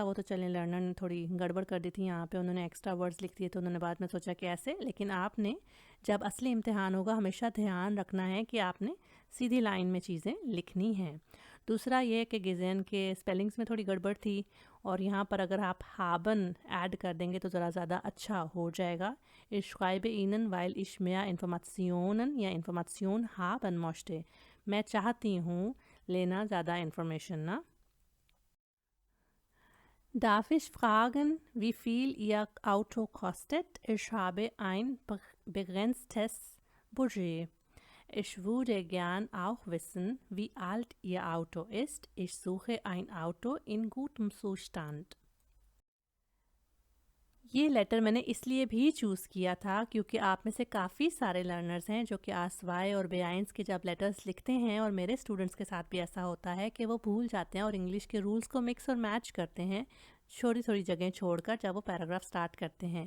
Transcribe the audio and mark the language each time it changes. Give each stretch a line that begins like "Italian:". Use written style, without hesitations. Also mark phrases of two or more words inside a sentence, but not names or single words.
Hindi: वो तो चलें, लर्नर ने थोड़ी गड़बड़ कर दी थी, यहाँ पे उन्होंने
English: extra words
Hindi: लिख दिए, तो उन्होंने बाद में सोचा कि ऐसे। लेकिन आपने जब असली इम्तिहान होगा हमेशा ध्यान रखना है कि आपने सीधी लाइन में चीज़ें लिखनी हैं। दूसरा ये कि गिज़ेन के स्पेलिंग्स में थोड़ी गड़बड़ थी, और यहाँ पर अगर आप हाबन ऐड कर देंगे तो ज़रा ज़्यादा अच्छा हो जाएगा।
German: Ich schreibe Ihnen, weil ich mehr Informationen या Information haben möchte.
Hindi: मैं चाहती हूँ लेना ज़्यादा इन्फॉर्मेशन ना।
German: Darf ich fragen, wie viel Ihr Auto kostet? Ich habe ein begrenztes Budget. Ich würde gern auch wissen, wie alt Ihr Auto ist. Ich suche ein Auto in gutem Zustand.
Hindi: ये लेटर मैंने इसलिए भी चूज़ किया था क्योंकि आप में से काफ़ी सारे लर्नर्स हैं जो कि आसवाए और बेआइंस के जब लेटर्स लिखते हैं, और मेरे स्टूडेंट्स के साथ भी ऐसा होता है कि वो भूल जाते हैं और इंग्लिश के रूल्स को मिक्स और मैच करते हैं छोटी थोड़ी जगह छोड़कर जब वो पैराग्राफ स्टार्ट करते हैं।